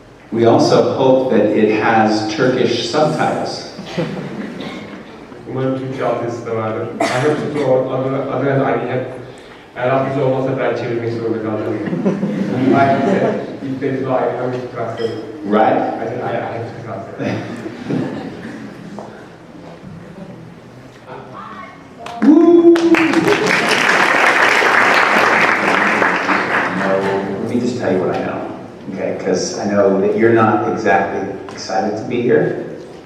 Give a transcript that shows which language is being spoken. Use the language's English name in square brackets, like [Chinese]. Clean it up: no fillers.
[English] We also hope that it has Turkish subtitles. [Turkish] Umarım Türkçe altyazısı da vardır. [English] I hope so. Otherwise I have. [Turkish] Eğer altyazı olmazsa ben çevirmek zorunda kalacağım. [English] I said, if there is no, I have to translate. Right? I said, I have to translate. Woo! Let me just tell you what I know, okay? Because I know that you're not exactly excited to be here.